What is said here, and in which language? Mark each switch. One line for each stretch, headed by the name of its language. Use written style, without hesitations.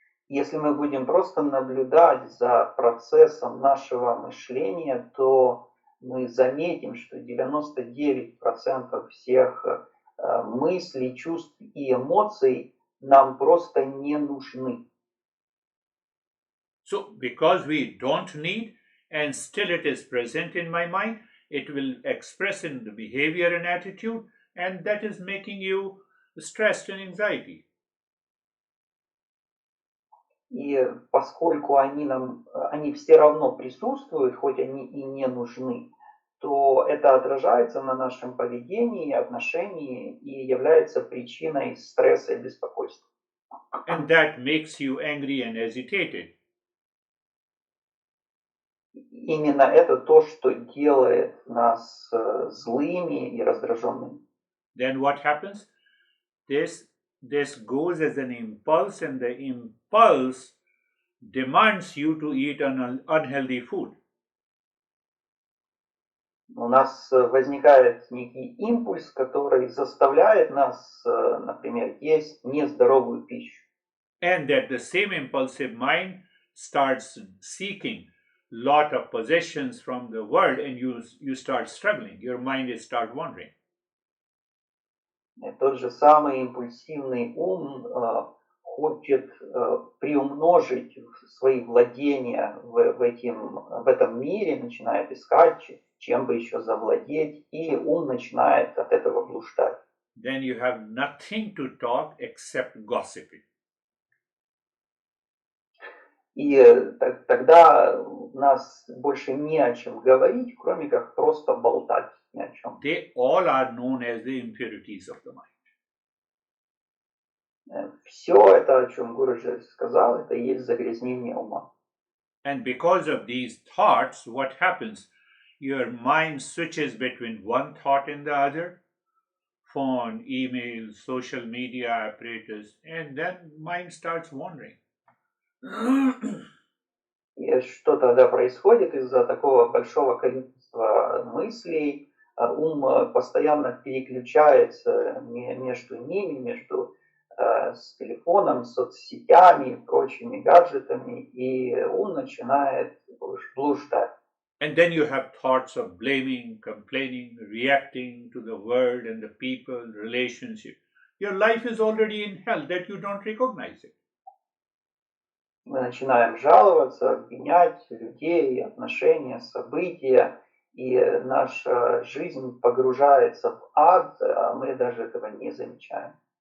Russian: Если мы будем просто наблюдать за процессом нашего мышления, то мы заметим, что 99% всех мыслей, чувств и эмоций нам просто не нужны.
English: So, because we don't need and still it is present in my mind, it will express in the behavior and attitude, and that is making you stressed and anxiety.
Russian: И поскольку они все равно присутствуют, хоть они и не нужны, то это отражается на нашем поведении, отношении и является причиной стресса и беспокойства.
English: And that makes you angry and agitated.
Russian: Именно это то, что делает нас злыми и раздраженными.
English: Then what happens? This goes as an impulse, and the impulse demands you to eat unhealthy food.
Russian: У нас возникает некий импульс, который заставляет нас, например, есть нездоровую пищу.
English: And that the same impulsive mind starts seeking lot of possessions from the world, and you start struggling. Your mind is start wandering.
Russian: Тот же самый импульсивный ум хочет приумножить свои владения в этом мире, начинает искать, чем бы еще завладеть, и ум начинает от этого блуждать.
English: Then you have nothing to talk except gossiping.
Russian: И тогда у нас больше не о чем говорить, кроме как просто болтать ни о чем.
English: They all are known as the impurities of the mind.
Russian: Все это, о чем Гуру сказал, это и есть загрязнение ума.
English: And because of these thoughts, what happens? Your mind switches between one thought and the other, phone, email, social media apparatus, and then mind starts wandering.
Russian: И что тогда происходит из-за такого большого количества мыслей? Ум постоянно переключается между ними, между с телефоном, соцсетями, прочими гаджетами, и ум начинает блуждать.
English: And then you have thoughts of blaming, complaining, reacting to the world and the people, relationship. Your life is already in hell that you don't recognize it.
Russian: Мы начинаем жаловаться, обвинять людей, отношения, события, и наша жизнь погружается в ад, а мы даже этого не замечаем.